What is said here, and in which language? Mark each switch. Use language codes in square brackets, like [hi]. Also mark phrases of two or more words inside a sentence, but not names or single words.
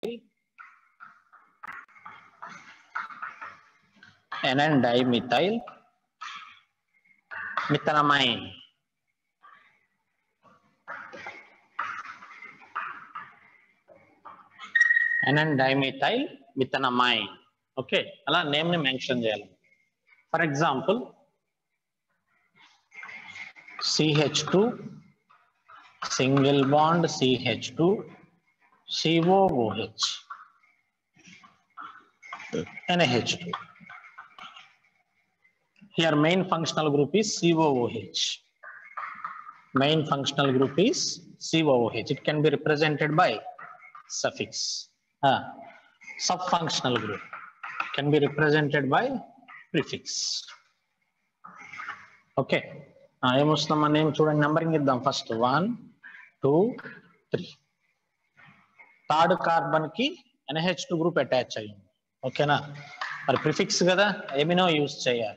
[en] N-dimethyl methanamine. N-dimethyl methanamine. [te] Okay, అలా నేమ్ ని మెన్షన్ చేయాలి. [en] for example [te] CH2 [en] single bond [te] CH2 COOH NH2. [en] Here main functional group is COOH. Main functional group is COOH. It can be represented by suffix. Subfunctional group can be represented by prefix. Okay. [te] ఏమొస్తున్నాం మన నేమ్ చూడండి, నంబరింగ్ ఇద్దాం. [en] ఫస్ట్ 1 2 3. third carbon [te] కి NH2 గ్రూప్ అటాచ్ అయ్యింది. ఓకేనా, మరి ప్రిఫిక్స్ కదా, [en] amino use [te] చేయాలి.